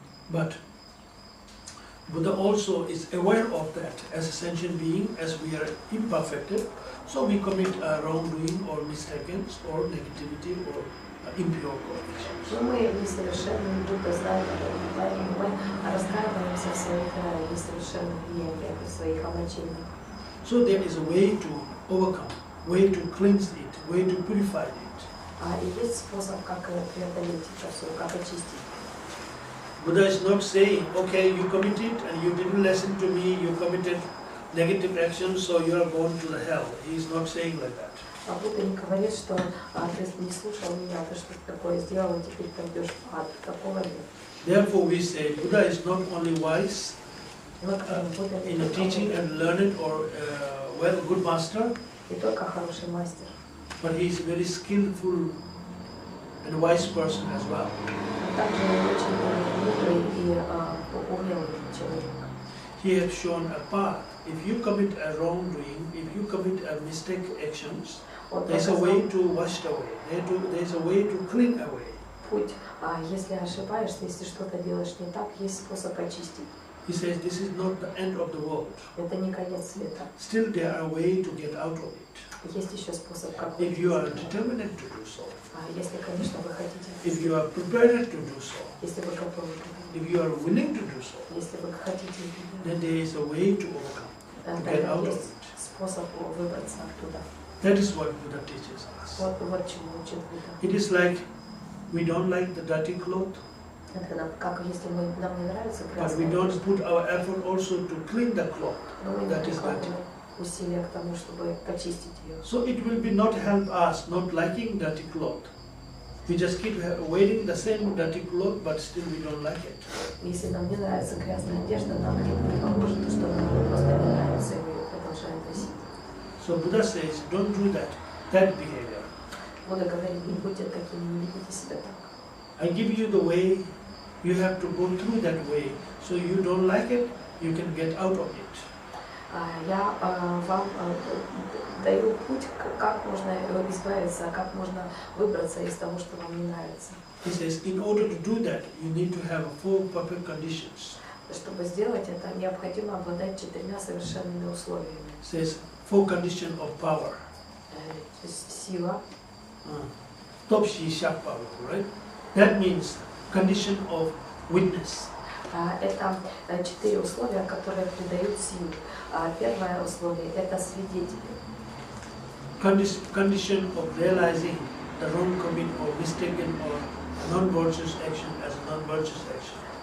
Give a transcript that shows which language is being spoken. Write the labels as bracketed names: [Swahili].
[English] But Buddha also is aware of that as a sentient being, as we are imperfected, so we commit wrongdoing or mistakes or negativity or impure conditions. [Russian] Но мы несовершенны, Будда знает об этом, поэтому мы раскаиваемся в своих несовершенных деяниях и своих омрачениях. [English] So there is a way to overcome, way to cleanse it, way to purify it. [Russian] И есть способ, как преодолеть это все, как очистить. [English] Buddha is not saying, okay, you committed and you didn't listen to me, you committed negative actions, so you are going to the hell. He is not saying like that. [Russian] Будда не говорит, что ты не слушал меня, ты что-то такое сделал, и теперь пойдешь в ад. Такого нет. [English] Therefore we say Buddha is not only wise in teaching and learned or good master, [Russian] не только хороший мастер, [English] but he is a very skillful and wise person as well. [Russian] также очень мудрый и умелый человек. [English] He has shown a path. If you commit a wrongdoing, if you commit a mistake actions, there is a way to wash away. There is a way to clean away. [Russian] Путь, если ошибаешься, если что-то делаешь не так, есть способ очистить. [English] He says this is not the end of the world. [Russian] Это не конец света. [English] Still there are ways to get out of it. [Russian] Есть еще способ, как [English] If you are determined to do so. [Russian] Если, конечно, вы хотите. [English] If you are prepared to do so. [Russian] Если вы готовы. [English] If you are willing to do so. [Russian] Если вы хотите. [English] Then there is a way to overcome. To get out of it. [Russian] Способ выбраться оттуда. [English] That is what Buddha teaches us. [Russian] Вот чему учит Будда. [English] It is like we don't like the dirty cloth. [Russian] Это как если нам не нравится [English] But we don't put our effort also to clean the cloth. That is dirty. [Russian] Усилия к тому, чтобы почистить ее. [English] So it will be not help us not liking dirty cloth. We just keep wearing the same dirty cloth, but still we don't like it. [Russian] Если нам не нравится грязная одежда, нам это не поможет, что нам просто не нравится, и мы ее продолжаем носить. [English] So Buddha says, don't do that behavior. [Russian] Будда говорит, не будьте такими, не ведите себя так. [English] I give you the way, you have to go through that way. So you don't like it, you can get out of it. [Russian] Я вам даю путь, как можно избавиться, как можно выбраться из того, что вам не нравится. [English] He says, in order to do that, you need to have 4 perfect conditions. [Russian] Чтобы сделать это, необходимо обладать 4 совершенными условиями. [English] Says 4 conditions of power. [Russian] То есть сила, [English] right? That means condition of witness. [Russian] Это 4 условия, которые придают силу. Первое условие – это свидетели. [English] Condition of realizing the wrong commit or mistaken or non-virtuous action as a non-virtuous action.